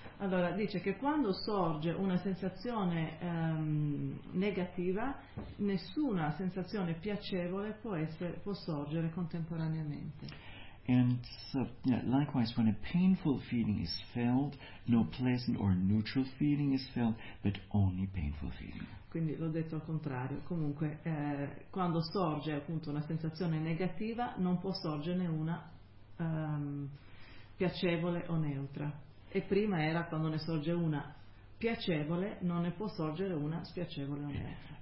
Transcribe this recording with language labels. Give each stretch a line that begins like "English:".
Italian: Allora, dice che quando sorge una sensazione negativa, nessuna sensazione piacevole può sorgere contemporaneamente.
English: And likewise, when a painful feeling is felt, no pleasant or neutral feeling is felt, but only painful feeling.
Italian: Quindi l'ho detto al contrario. Comunque, quando sorge appunto una sensazione negativa, non può sorgerne una piacevole o neutra. E prima era quando ne sorge una piacevole, non ne può sorgere una spiacevole o neutra.